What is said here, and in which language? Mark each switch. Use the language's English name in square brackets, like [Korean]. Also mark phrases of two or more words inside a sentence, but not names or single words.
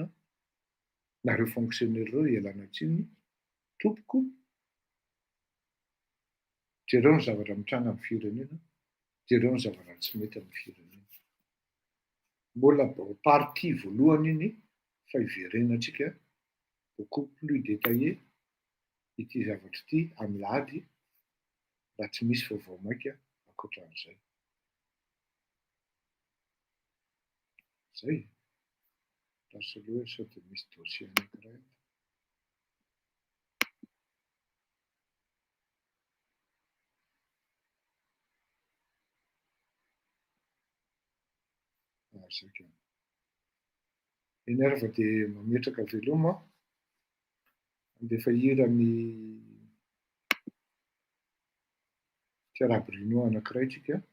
[Malagasy] Nareo fonctionnaire reo ialana tsiny, tompoko. Jereo ny zavatra mitranga amin'ny firenena, jereo ny zavatra tsy mety amin'ny firenena. Mbola partie voalohany iny fa iverenantsika [French] beaucoup plus détaillé [Malagasy] ity zavatra ity amin'ny lahady raha tsy misy vaovao maika ankoatran'izay. Zay. [French] Parce que [Malagasy] sao dia misy dossier anankiray. Zaka. Eny ary fa dia mametraka veloma andefa hira ny Tiara Bruno anankiray tsika.